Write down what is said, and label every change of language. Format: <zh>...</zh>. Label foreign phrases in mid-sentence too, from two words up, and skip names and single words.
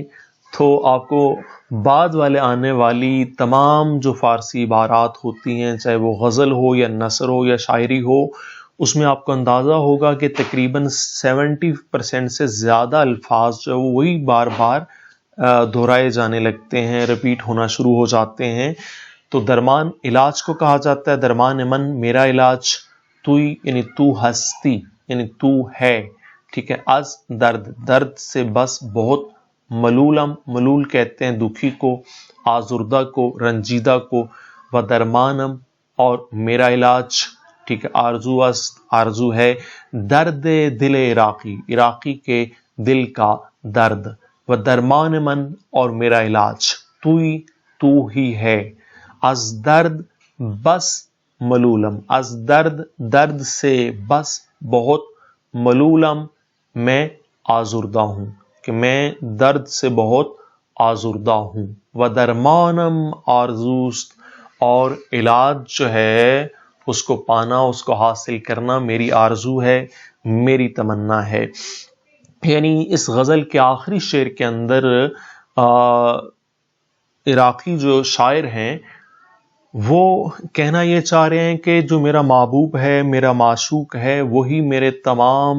<ur>تو آپ کو بعد والے آنے والی تمام جو فارسی عبارات ہوتی ہیں چاہے وہ غزل ہو یا نثر ہو یا شاعری ہو اس میں آپ کو اندازہ ہوگا کہ تقریباً 70% سے زیادہ الفاظ جو ہے وہی بار بار دہرائے جانے لگتے ہیں ریپیٹ ہونا شروع ہو جاتے ہیں تو درمان علاج کو کہا جاتا ہے</ur> <fa>درمان من</fa> <ur>میرا علاج توئی یعنی</ur> <fa>تو ہستی</fa> <ur>یعنی تو ہے ٹھیک ہے</ur> <fa>از درد</fa> <ur>سے بس بہت ملول کہتے ہیں دکھی کو آزردہ کو رنجیدہ کو</ur> <fa>و درمانم</fa> <ur>اور میرا علاج ٹھیک ہے آرزو ہے درد دل عراقی کے دل کا درد</ur> <fa>و درمان من</fa> <ur>اور میرا علاج تو ہی ہے</ur> <fa>از درد بس ملولم از درد</fa> <ur>سے بس بہت ملولم میں آزردہ ہوں کہ میں درد سے بہت آزردہ ہوں</ur> <fa>و درمانم آرزوست</fa> <ur>اور علاج جو ہے اس کو پانا اس کو حاصل کرنا میری آرزو ہے میری تمنا ہے یعنی اس غزل کے آخری شعر کے اندر عراقی جو شاعر ہیں وہ کہنا یہ چاہ رہے ہیں کہ جو میرا محبوب ہے میرا معشوق ہے وہی میرے تمام</ur>